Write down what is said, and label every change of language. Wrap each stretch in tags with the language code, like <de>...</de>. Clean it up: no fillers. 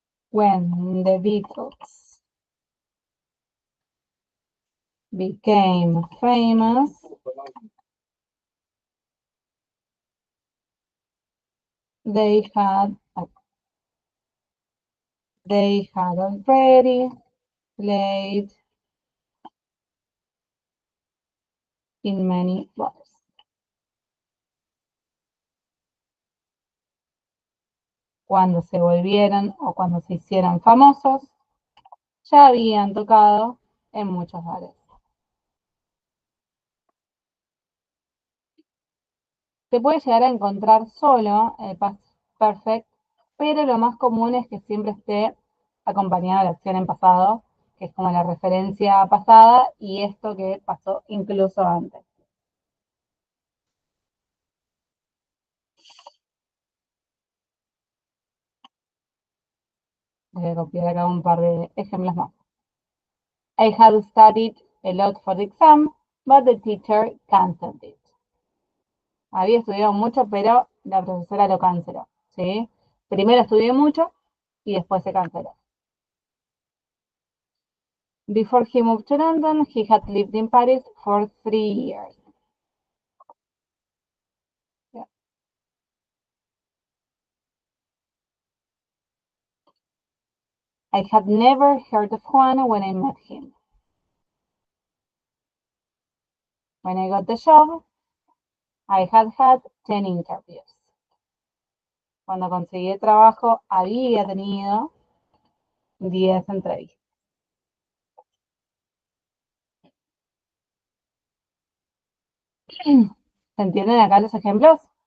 <en>When the Beatles became famous, they had already played in many bars.</en> <es>Cuando se volvieron o cuando se hicieron famosos, ya habían tocado en muchos bares. Se puede llegar a encontrar solo el past perfect, pero lo más común es que siempre esté acompañado de la acción en pasado, que es como la referencia pasada y esto que pasó incluso antes. Voy a copiar acá un par de ejemplos más.</es> <en>I had studied a lot for the exam, but the teacher canceled it.</en> <es>Había estudiado mucho, pero la profesora lo canceló, ¿sí? Primero estudié mucho y después se canceló.</es> <en>Before he moved to London, he had lived in Paris for 3 years. Yeah. I had never heard of Juan when I met him. When I got the job, I had had 10 interviews.</en> <es>Cuando conseguí el trabajo, había tenido 10 entrevistas. ¿Se entienden acá los ejemplos?</es>